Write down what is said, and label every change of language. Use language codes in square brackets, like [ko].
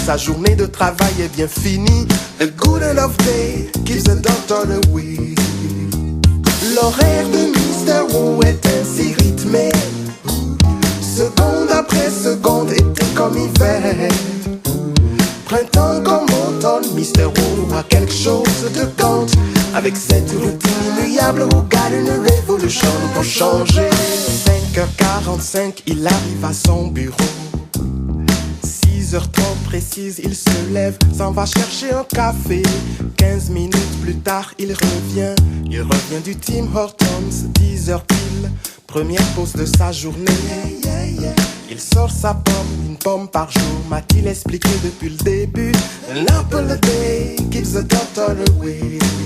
[fr] Sa journée de travail est bien finie. [en] A good enough day gives the doctor away. [fr] L'horaire de Mr. Wu est ainsi rythmé. Seconde après seconde, été comme hiver. Printemps comme automne, Mr. Wu a quelque chose de compte. Avec cette routine immuable, regarde une révolution pour changer. 5h45, il arrive à son bureau. 6h30 précise, il se lève, s'en va chercher un café. 15 minutes plus tard, il revient du Tim Hortons. 10h pile, première pause de sa journée. Il sort sa pomme, une pomme par jour, m'a-t-il expliqué depuis le début. [en] An apple a day gives the doctor away.